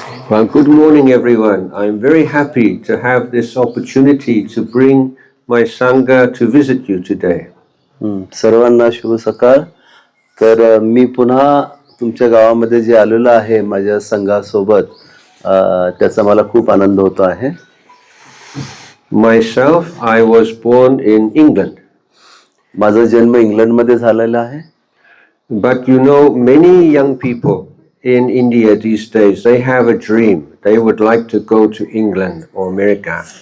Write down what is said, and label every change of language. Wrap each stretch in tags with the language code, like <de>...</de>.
<en>Well, good morning, everyone. I'm very happy to have this opportunity to bring my Sangha to visit you today.</en> <mr>सर्वांना शुभ सकाळ. तर मी पुन्हा तुमच्या गावामध्ये जे आलेलो आहे माझ्या संघासोबत त्याचा मला खूप आनंद होतो आहे.</mr> <en>Myself, I was born in England.</en> <mr>माझा जन्म इंग्लंडमध्ये झालेला आहे.</mr> <en>But you know, many young people in India these days, they have a dream. They would like to go to England or America.</en>